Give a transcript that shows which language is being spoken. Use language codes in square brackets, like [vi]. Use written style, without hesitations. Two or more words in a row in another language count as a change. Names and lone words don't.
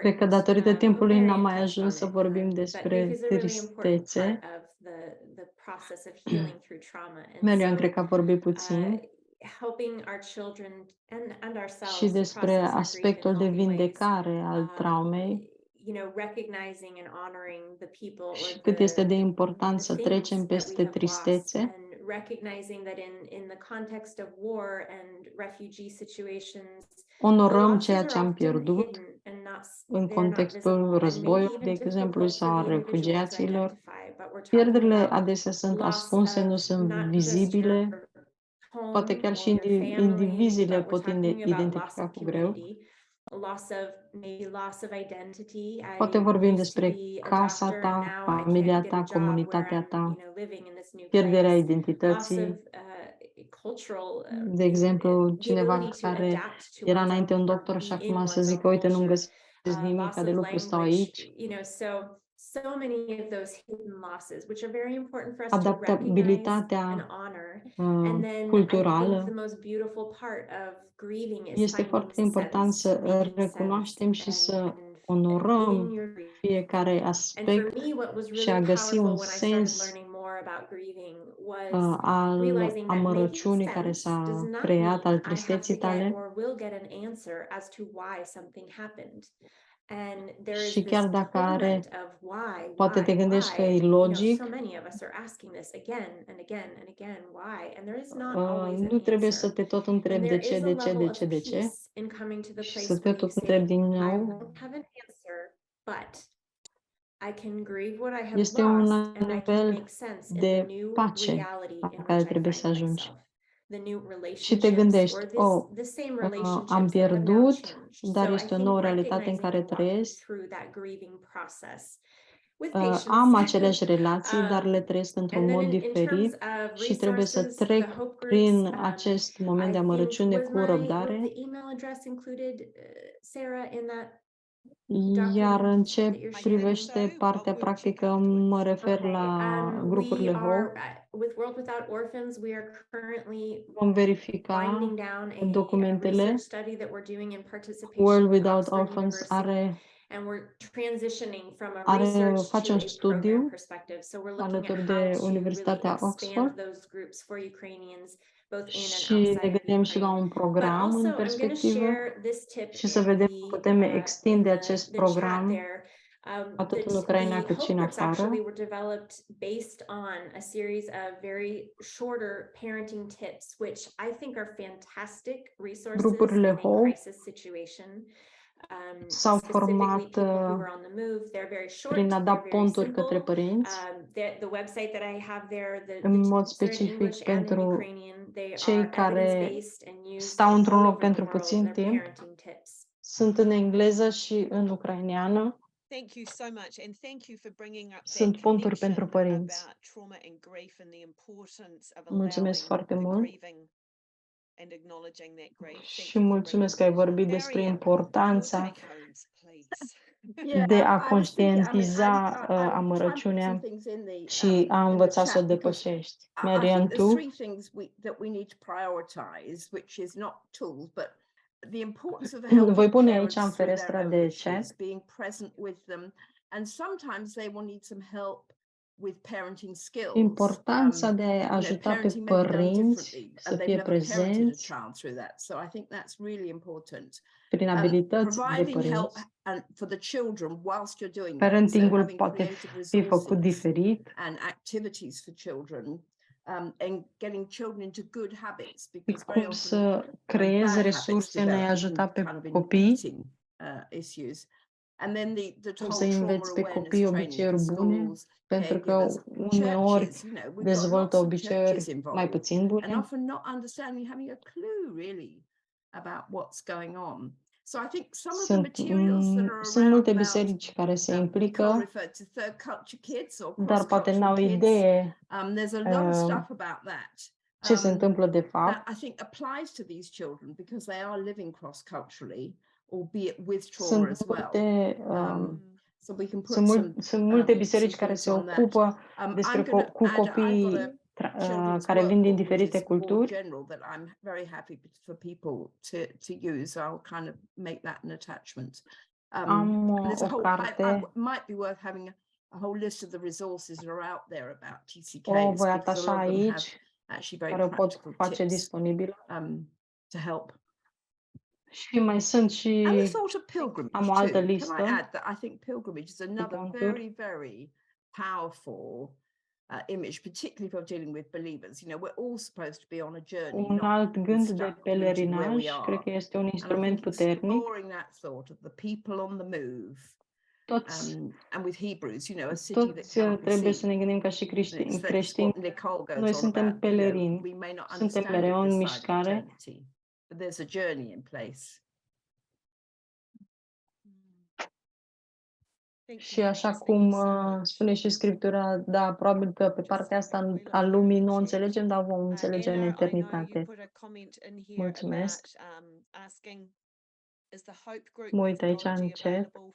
[ro] Cred că datorită timpului n-am mai Marian ajuns să [en] touched on it, [ro] vorbim [en] but [ro] despre [en] grief is a really important [ro] tristețe. [en] part of the process of healing through trauma. And Marian so, [ro] cred că a vorbit puțin [en] helping our children and ourselves [ro] și [en] to [ro] despre [en] process our grief in [ro] aspectul de [en] healthy ways. [ro] vindecare al traumei [en] You know, recognizing and honoring the people or [ro] și cât este de important [en] the [ro] să [en] things [ro] trecem [en] that we [ro] peste [en] have lost, [ro] tristețe [en] and recognizing that in the context of war and refugee situations, [ro] onorăm ceea ce am pierdut în contextul războiului, de exemplu, sau al refugiaților. Pierderile adesea sunt ascunse, nu sunt vizibile, poate chiar și indivizile pot identifica cu greu. Poate vorbim despre casa ta, familia ta, comunitatea ta, pierderea identității. De exemplu, cineva care era înainte un doctor și acum să zică, uite, nu-mi găsesc nimic de lucru, stau aici. [en] So many of those hidden losses, which are very important for us to recognize [ro] Adaptabilitatea [en] and honor. And then I think [ro] culturală [en] the most beautiful part of grieving is [ro] este [en] finding [ro] foarte important [en] sense, [ro] să [en] making [ro] recunoaștem și [en] sense [ro] să [en] and [ro] onorăm [en] in your grief. [ro] fiecare [en] And for [ro] aspect [en] me, what was [ro] și a [en] really [ro] găsi un [en] powerful when I started [ro] sens [en] learning more about grieving was [ro] al [en] realizing that making [ro] amărăciunii care [en] sense does [ro] s-a [en] not [ro] creat, [en] mean [ro] al [en] I have to [ro] tristeții [en] get [ro] tale. [en] or will get an answer as to why something happened. And there is [ro] Și [en] this [ro] chiar dacă are, [en] torment of why, [ro] poate te gândești că e logic, [en] so many of us are asking this again and again and again, why? And there is not always [ro] nu [en] an [ro] trebuie să [en] answer. [ro] te tot [en] And [ro] întrebi de [en] there [ro] ce, [en] is a [ro] de ce, [en] level [ro] de [en] of [ro] ce, de ce, [en] peace in coming to the [ro] și [en] place [ro] să te [en] where you [ro] tot întrebi [en] say, [ro] din [en] I [ro] nou. [en] won't have an answer, but I can grieve what I have [ro] Este un [en] lost and I can [ro] nivel [en] make sense in the [ro] de [en] new [ro] pace [en] reality [ro] la [en] in [ro] care [en] which I [ro] trebuie [en] find [ro] să ajungi. [en] myself. The new [ro] Și te [en] relationships [ro] gândești, [en] or the same [ro] am [en] relationships that have now [ro] pierdut, [en] changed. [ro] dar [en] So I [ro] este o [en] think [ro] nouă realitate în [en] recognizing [ro] care [en] and walking [ro] trăiesc. [en] through that grieving process with [ro] Am [en] patience. [ro] aceleași relații, dar le trăiesc într-un [en] And then [ro] mod [en] in terms [ro] diferit [en] of [ro] și trebuie să [en] resources, the [ro] trec [en] Hope groups, [ro] prin acest moment [en] I [ro] de [en] think [ro] amărăciune [en] was [ro] cu [en] was [ro] răbdare. [en] the email address included, Sarah, in that [ro] Iar în [en] document [ro] ce [en] that you're sharing? [ro] privește partea practică, mă refer la grupurile [en] We [ro] Hope. [en] are with World Without Orphans, we are currently [ro] Vom verifica [en] winding down a [ro] documentele. [en] research study that we're doing in participation [ro] World [en] with [ro] Without [en] Oxford [ro] Orphans [en] University, and we're transitioning from a [ro] face [en] research to [ro] un [en] a program [ro] studiu [en] perspective. So we're looking [ro] alături [en] at [ro] de [en] how to really [ro] Universitatea [en] expand [ro] Oxford [en] those groups for Ukrainians, both in and [ro] și ne [en] outside of [ro] gândim și la [en] Ukraine. [ro] un [en] But [ro] program [en] also, [ro] în [en] I'm going to [ro] perspectivă [en] share this tip [ro] și să [en] in [ro] vedem cum putem extinde [en] in [ro] acest [en] the chat [ro] program [en] there. [ro] atât în Ucraina [en] The [ro] cât și [en] Hope [ro] în [en] groups actually [ro] afară. [en] were developed based on a series of very shorter parenting tips, which I think are fantastic resources [ro] Grupurile [en] in a [ro] Hope [en] crisis situation. [ro] s-au format [en] People who are on the move. They're very short, [ro] prin a da [en] they're very [ro] ponturi către [en] simple. [ro] părinți, [en] The website that I have there, [ro] în mod [en] tips are in [ro] specific [en] English and in [ro] pentru [en] Ukrainian. They [ro] cei [en] are [ro] care [en] evidence-based and used [ro] stau într-un [en] all [ro] loc [en] over the [ro] pentru [en] world. [ro] puțin [en] They're [ro] timp. [en] parenting tips. [ro] Sunt în engleză și în ucraineană. [en] Thank you so much, and thank you for bringing up [ro] Sunt [en] that [ro] ponturi pentru [en] connection [ro] părinți. [en] about trauma and grief and the importance of [ro] Mulțumesc [en] allowing [ro] foarte [en] the [ro] mult. [en] grieving and acknowledging that grief. Thank [ro] Și [en] you for [ro] mulțumesc că [en] bringing [ro] ai [en] that. [ro] vorbit despre [en] Mariam, your [ro] importanța [en] take-homes, please. [ro] de a [en] I was thinking, I mean, [ro] conștientiza [en] I try and put some [ro] amărăciunea [en] things [ro] și a [en] in the [ro] învăța să o [en] chat because [ro] depășești. [en] I [ro] Marian, [en] think there's [ro] tu? [en] three things that we need to prioritize, which is not tools, but the importance of [ro] Voi [en] helping [ro] pune aici în [en] parents through their [ro] ferestra [en] own [ro] de [en] issues, [ro] chat. [en] being present with them, and sometimes they will need some help with parenting skills. [ro] Importanța de a ajuta pe [en] Parenting may be done [ro] părinți [en] differently, [ro] să [en] and they've [ro] fie [en] never parented a [ro] prezenți [en] child through that. So I think that's really important. [ro] prin abilități de [en] Providing help [ro] părinți. [en] and for the children whilst you're doing that. So [ro] Parentingul [en] having [ro] poate [en] creative [ro] fi făcut [en] resources [ro] diferit [en] and activities for children, and getting children into good habits, [ro] și [en] because very [ro] cum [en] often [ro] să creezi [en] bad [ro] resurse [en] habits [ro] în a-i [en] develop, [ro] ajuta [en] even [ro] pe [en] kind of in [ro] copii, [en] eating issues. And then the [ro] cum să [en] whole trauma [ro] înveți pe [en] awareness [ro] copii [en] training for [ro] obiceiuri bune, [en] schools, [ro] pentru că [en] caregivers, [ro] uneori [en] churches, you know, we've got [ro] dezvoltă [en] lots of churches [ro] obiceiuri mai [en] involved, [ro] puțin [en] and [ro] bune. [en] often not understanding, having a clue really about what's going on. So I think some of the materials that are [ro] Sunt [en] around [ro] multe [en] about [ro] biserici care se [en] Nicole [ro] implică, [en] referred to third culture kids or [ro] dar poate n-au [en] cross-cultural kids. [ro] idee [en] There's a lot of stuff about that. [ro] ce se întâmplă de [en] That [ro] fapt. [en] I think applies to these children because they are living cross-culturally, albeit with trauma [ro] Sunt [en] as well. [ro] multe, [en] So we can put [ro] sunt multe biserici [en] some [ro] care [en] things [ro] se [en] on that. [ro] ocupă [en] I'm going to [ro] cu [en] add, I've got [ro] copii [en] a children's [ro] care vin din [en] workbook, which [ro] diferite [en] is more [ro] culturi. [en] general, that I'm very happy for people to use. I'll kind of make that an attachment. [ro] Am [en] And there's a [ro] o [en] whole, [ro] carte, [en] might be worth having a whole list of the resources that are out there about [ro] o [en] TCKs, [ro] voi [en] because a [ro] atașa [en] lot of them have [ro] aici, [en] actually very [ro] care o pot [en] practical [ro] face [en] tips [ro] disponibilă. [en] to help. [ro] Și mai sunt [en] And the [ro] și [en] thought of pilgrimage [ro] am o altă [en] too. Can I [ro] listă [en] add that I think pilgrimage is another ponturi. very, very powerful image, particularly if you're dealing with believers. You know, we're all supposed to be on a journey, [ro] Un [en] not [ro] alt gând de [en] stuck rooted where we [ro] pelerinaj, cred [en] are. [ro] că este un [en] And I [ro] instrument [en] think [ro] puternic. [en] exploring that thought of the people on the move, [ro] Toți, [en] and with Hebrews, you know, a city that [ro] toți [en] cannot be [ro] trebuie să [en] seen. [ro] ne gândim ca și [en] It's [ro] creștini. [en] what Nicole goes [ro] Noi [en] on [ro] suntem [en] about. You know, [ro] pelerini, [en] we may not [ro] suntem [en] understand it [ro] mereu în [en] this side of [ro] mișcare. [en] eternity, but there's a journey in place. [ro] Și așa cum spune și Scriptura, da, probabil că pe partea asta a lumii nu o înțelegem, dar vom înțelege în eternitate. Mulțumesc. Mă uit aici în chat.